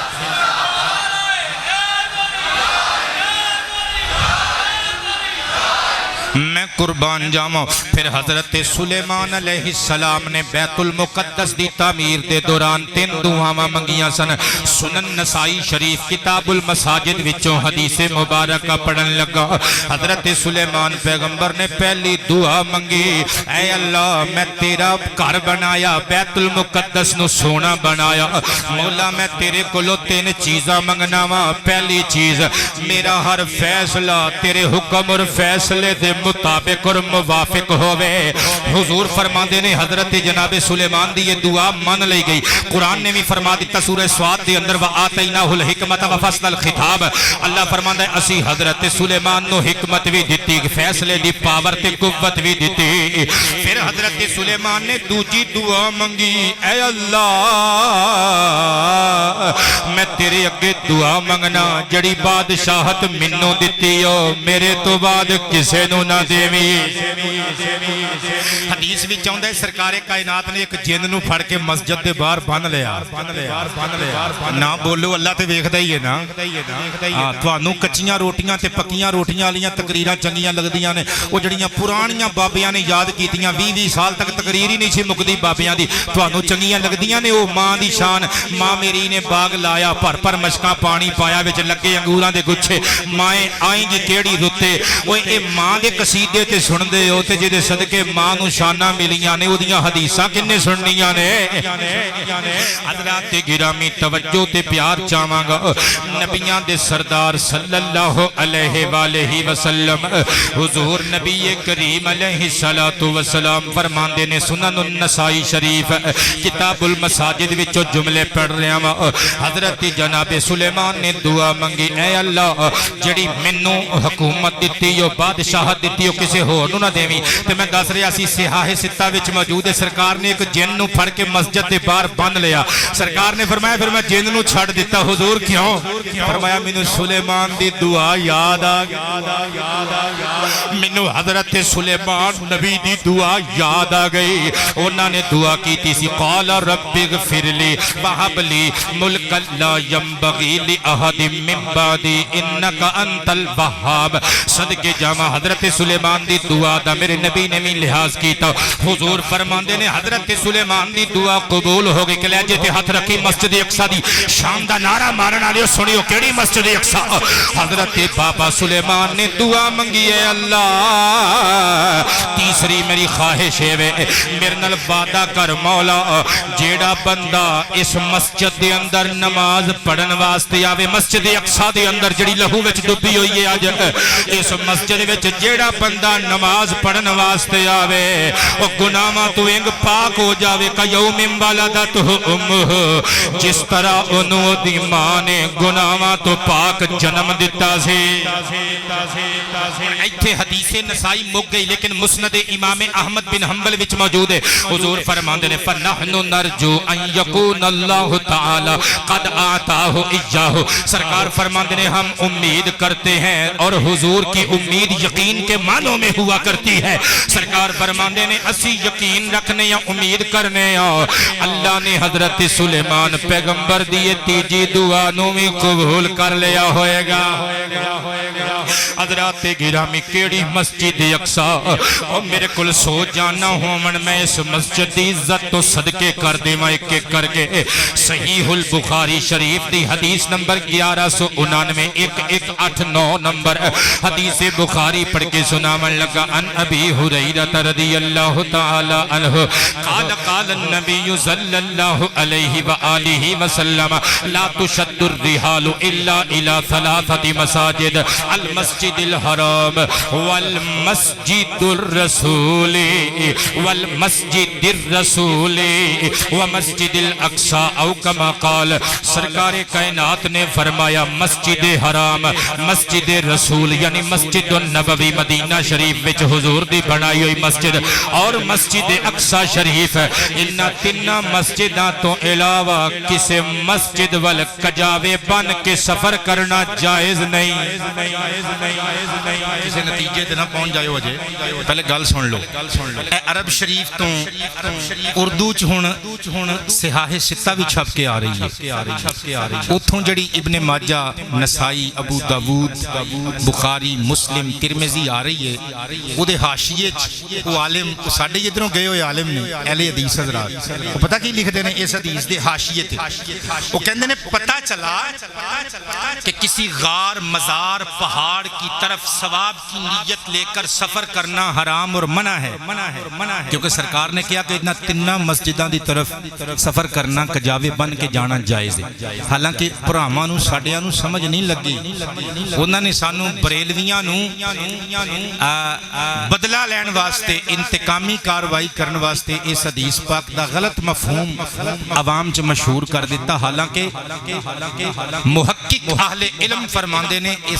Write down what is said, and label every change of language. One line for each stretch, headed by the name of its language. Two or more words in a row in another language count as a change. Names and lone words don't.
Punjabi: میں قربان جاؤں پھر حضرت سلیمان
Arabic: علیہ السلام
Punjabi: نے بیت المقدس دی تعمیر دے دوران 3 دعاواں منگیاں سن سنن نسائی شریف کتاب المساجد وچوں حدیث مبارکہ پڑھن لگا حضرت سلیمان پیغمبر نے پہلی دعا منگی اے اللہ میں تیرا گھر بنایا بیت المقدس نو سونا بنایا مولا میں تیرے کولوں 3 چیزاں منگنا وا پہلی چیز میرا ہر فیصلہ تیرے حکم اور فیصلے دے مطابق اور موافق ہوئے حضور فرما دینے حضرت جناب سلیمان دی یہ دعا مان لئی گئی قرآن نے بھی فرما دیتا سورہ سواد دے اندر
Arabic: وَآتَيْنَاهُ الْحِكْمَةَ وَفَصْلَ الْخِطَابَ
Punjabi: اللہ فرما دے اسی حضرت سلیمان نو حکمت بھی دیتی فیصلے دی پاور تے قوت بھی دیتی پھر حضرت سلیمان نے دوجی دعا منگی اے اللہ میں تیرے اگے دعا منگنا جڑی بادشاہت منو دیتی ہو میرے تو بعد کسے نو نہ دے حدیث وچ آوندا ہے سرکار کائنات نے ایک جن نو پھڑ کے مسجد دے باہر بن لیا نہ بولو اللہ تے ویکھدا ہی ہے نا ہاں تھانوں کچیاں روٹیاں تے پکیاں روٹیاں والیاں تقریراں چنگیاں لگدیاں نے او جڑیاں پرانیاں بابیاں نے یاد کیتیاں 20 سال تک تقریر ہی نہیں سی مکدی بابیاں دی تھانوں چنگیاں لگدیاں نے او ماں دی شان ماں میری نے باغ لایا پر مشکاں پانی پایا وچ لگے انگوراں دے گچھے مائیں آئیں گی کیڑی رتے اوے اے ماں دے قصیدے تے سن دے او تے جے صدقے ماں نو شاناں ملیاں نے اودیاں حدیثاں کنے سننیاں نے حضرات گرامی توجہ تے پیار چاہواں گا نبیاں دے سردار
Arabic: صلی اللہ علیہ وآلہ وسلم
Punjabi: حضور نبی کریم
Arabic: علیہ السلام
Punjabi: فرماندے نے سنن النسائی شریف کتاب المساجد وچوں جملے پڑھ رہا ہاں حضرت جناب سلیمان نے دعا منگی اے اللہ جڑی مینوں حکومت دتی او بادشاہت دتی او کسے ہور نوں نہ دیویں تے میں دس رہا سی صحاح ستہ وچ موجود ہے سرکار نے ایک جن نو پھڑ کے مسجد دے باہر بن لیا سرکار نے فرمایا پھر میں جن نو چھڑ دیتا حضور کیوں فرمایا مینوں سلیمان دی دعا یاد آ گئی مینوں حضرت سلیمان نبی دی دعا یاد آ گئی انہاں نے دعا کیتی سی
Arabic: قال رب اغفر لی وہب لی ملک لا ينبغي لأحد من بعدی انک انت الوہاب
Punjabi: صدقے جامع حضرت سلیمان دی دعا دا میرے نبی نے بھی لحاظ کیتا حضور فرماندے نے حضرت سلیمان دی دعا قبول ہو گئی کلیجے تے ہاتھ رکھی مسجد اقصی دی شام دا نعرہ مارن والے سنیو کیڑی مسجد اقصی حضرت بابا سلیمان نے دعا منگی ہے اللہ تیسری میری خواہش ہے میرے نال وعدہ کر مولا جیڑا بندہ اس مسجد دے اندر نماز پڑھن واسطے آوے مسجد اقصی دے اندر جڑی لہو وچ ڈبی ہوئی ہے اج اس مسجد وچ جیڑا بندہ نماز پڑھن واسطے آوے او گناہاں تو انگ پاک ہو جاوے کا
Arabic: یوم ولدتہ امہ
Punjabi: جس طرح انہوں دی ماں نے گناہاں تو پاک جنم دیتا سی ایتھے حدیث نسائی مک گئی لیکن مسند امام احمد بن حنبل وچ موجود ہے حضور فرماندے نے
Arabic: فنحن نرجو ان یکون اللہ تعالی قد آتاہ ایاہ
Punjabi: سرکار فرماندے نے
Urdu: ہم امید کرتے ہیں اور حضور کی امید یقین کے معنوں میں ہوا کرتی ہے
Punjabi: سرکار فرماندے نے اسی یقین رکھنے یا امید کرنے یا اللہ نے حضرت سلیمان پیغمبر دیئے تیجی دعا نو بھی قبول کر لیا ہوئے گا حضرات گرامی کیڑی مسجد اقصی اور میرے کل سو جانا ہوں میں اس مسجد دی عزت تو صدقے کر دے میں ایک ایک کر کے صحیح البخاری شریف دی حدیث نمبر 1199 1189 نمبر حدیث بخاری پڑھ کے سنامن لگا
Arabic: ان ابی ہریرہ رضی اللہ تعالی عنہ قال قال النبی صلی اللہ علیہ وآلہ وسلم لا تشد الرحال الا الى ثلاثة مساجد المسجد الحرام والمسجد الرسول والمسجد الرسول ومسجد الاقصی او کما قال
Punjabi: سرکار کائنات نے فرمایا مسجد حرام مسجد رسول یعنی مسجد النبوی مدینہ شریف وچ حضور دی بنائی ہوئی مسجد اور مسجد اقصی شریف انہاں تیناں مسجداں تو علاوہ کسی مسجد وال کجاوے بن کے سفر کرنا جائز نہیں کسی نتیجے تے نہ پہنچ جائے وجہ پہلے گل سن لو اے عرب شریف تو اردو چ ہن صحاح ستہ بھی چھپ کے آ رہی ہے اتھوں جڑی ابن ماجہ نسائی ابو داود بخاری مسلم ترمذی آ رہی ہے او دے حاشیے او عالم ساڈے ادھروں گئے ہوئے عالم نے اہل حدیث حضرات
Urdu: وہ پتہ کی لکھتے ہیں
Punjabi: اس حدیث دے حاشیے تے وہ کہندے نے
Urdu: پتہ چلا کہ کسی غار مزار پہاڑ کی طرف ثواب کی نیت لے کر سفر کرنا حرام اور منع ہے کیونکہ سرکار نے کیا کہ
Punjabi: اتنا تنہ مسجداں دی طرف سفر کرنا کجاوے بن کے جانا جائز ہے حالانکہ پراواں نو ساڈیاں نو سمجھ نہیں لگی انہاں نے سانو بریلویاں نو بدلہ لین واسطے انتقامی کاروائی کرن واسطے اس حدیث پاک دا غلط مفہوم عوام چ مشہور کر دیتا حالانکہ محقق اہل علم فرماندے نے اس